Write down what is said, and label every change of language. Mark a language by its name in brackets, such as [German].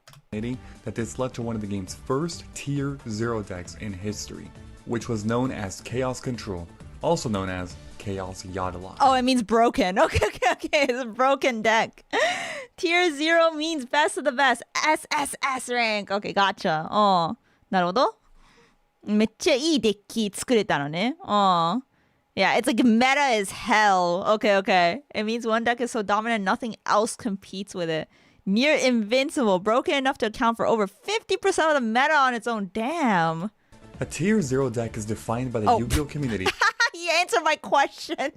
[English] That this led to one of the game's first Tier 0 decks in history, which was known as Chaos Control, also known as Chaos Yadala. Oh, it means broken. Okay. It's a broken deck. Tier 0 means best of the best. SSS rank. Okay, gotcha. [Japanese] なるほど。めっちゃいいデッキ作れたのね。 [English] Yeah, it's like meta as hell. Okay. It means one deck is so dominant nothing else competes with it. Near invincible, broken enough to account for over 50% of the meta on its own. Damn. A Tier 0 deck is defined by the Yu-Gi-Oh community You answered my question.